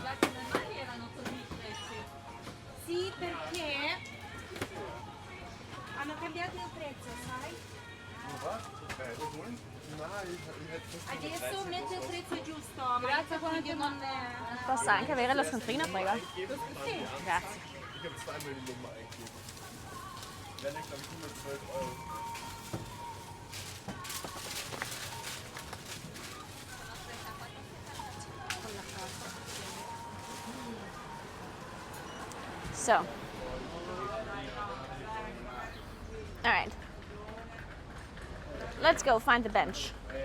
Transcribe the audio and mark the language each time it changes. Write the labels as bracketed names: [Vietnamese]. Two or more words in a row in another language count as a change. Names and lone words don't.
[Italian] Sì, perché hanno cambiato il prezzo, sai? Adesso mette il prezzo giusto, ma grazie quando non... Posso anche avere la scontrina, prego? Sì. Grazie. [German] Ich habe zweimal die Nummer eingegeben. Wären ja, glaube ich, 112 €. [English] So, all right, let's go find the bench.